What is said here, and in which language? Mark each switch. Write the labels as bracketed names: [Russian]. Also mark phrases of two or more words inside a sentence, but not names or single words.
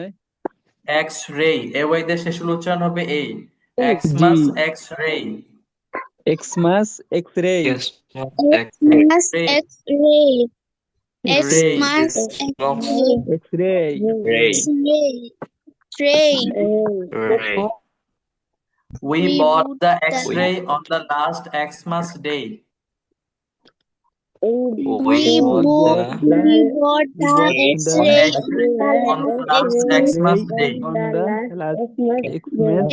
[Bangla] X-ray, এ ওয়াইতে শেষের উচ্চারণ হবে এই, জি। [English] Xmas, X-ray, Xmas X-ray. Xmas ray, X-ray. ray, Xmas X-ray. X-ray. ray X-ray. Ray. ray we We bought bought the the- X-ray on the last Xmas day, We bought the X-ray on the last Xmas day, On the last Xmas